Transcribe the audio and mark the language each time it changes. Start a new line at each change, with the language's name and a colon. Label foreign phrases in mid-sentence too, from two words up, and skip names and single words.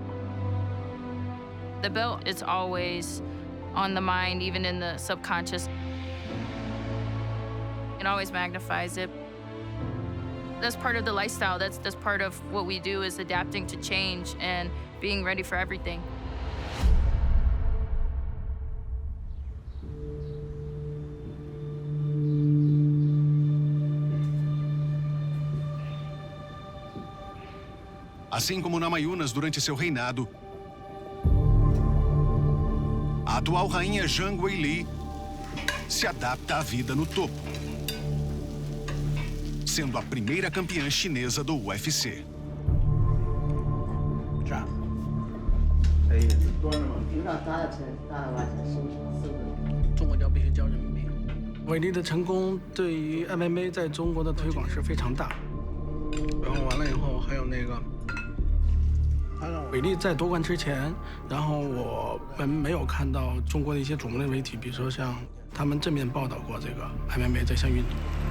English: The belt, it's always on the mind, even in the subconscious. It always magnifies it. That's part of the lifestyle. That's part of what we do, is adapting to change and being ready for everything.
Portuguese: Assim como Namajunas durante seu reinado, a atual rainha Zhang Weili se adapta à vida no topo, sendo a primeira campeã chinesa do UFC.
Chinese: 中国叫必须交人民币。伟力的成功对于 MMA 在中国的推广是非常大。然后完了以后，还有那个，伟力在夺冠之前，然后我们没有看到中国的一些主流媒体，比如说像他们正面报道过这个 MMA 这项运动。